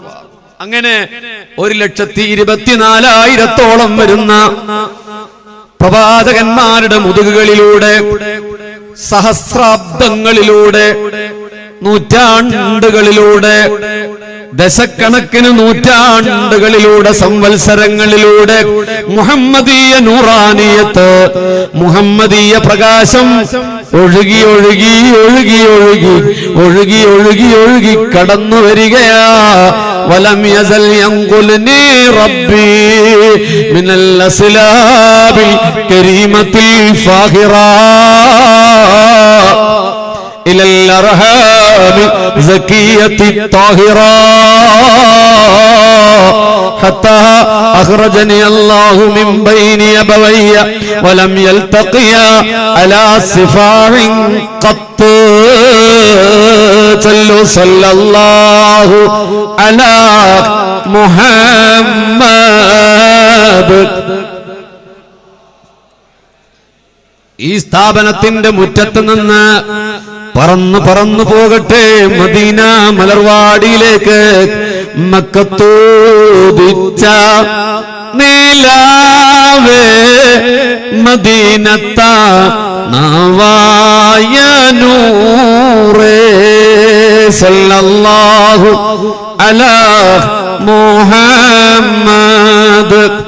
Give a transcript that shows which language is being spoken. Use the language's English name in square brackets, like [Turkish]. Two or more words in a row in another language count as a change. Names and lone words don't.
[Malayalam] അങ്ങനെ 1,24,000 വരുന്ന പ്രവാചകന്മാരുടെ മുതുകുകളിലൂടെ സഹസ്രാബ്ദങ്ങളിലൂടെ നൂറ്റാണ്ടുകളിലൂടെ ദശക്കണക്കിന് നൂറ്റാണ്ടുകളിലൂടെ സംവത്സരങ്ങളിലൂടെ മുഹമ്മദീയ നൂറാനിയത്ത് മുഹമ്മദീയ പ്രകാശം ഒഴുകി ഒഴുകി ഒഴുകി ഒഴുകി ഒഴുകി ഒഴുകി ഒഴുകി കടന്നു വരികയാ. [Arabic] ولم يزل ينقلني ربي من الأصلاب الكريمة الفاخرة إلى الأرحام زكية الطاهرة حتى أخرجني الله من بين أبوي ولم يلتقيا على صفاع قط صلى الله على محمد. [Malayalam] ഈ സ്ഥാപനത്തിന്റെ മുറ്റത്ത് നിന്ന് പറന്നു പറന്നു പോകട്ടെ മദീന മലർവാടിയിലേക്ക്. മക്കത്തോദിച്ച നീലാവേ മദീനത്ത നവായ നൂറേ [Arabic] صلى الله على محمد.